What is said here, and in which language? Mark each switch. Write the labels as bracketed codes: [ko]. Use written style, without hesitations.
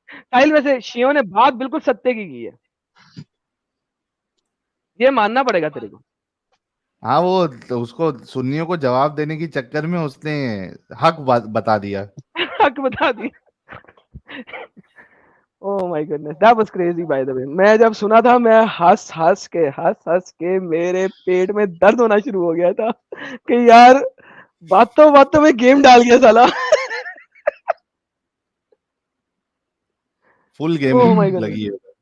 [ur] ساحل ویسے شیعوں نے بات بالکل ستے کی ہے, یہ ماننا پڑے گا تیرے کو. ہاں وہ اس کو سنیوں کو جواب دینے کی چکر میں اس نے حق بتا دیا. حق بتا دیا. [en] Oh my goodness, that was crazy by the way. [ur] میں جب سنا تھا میں ہنس کے میرے پیٹ میں درد ہونا شروع ہو گیا تھا کہ یار باتوں میں گیم ڈال گیا سالا. فل گیم [en] Oh my goodness. [ur] لگی ہے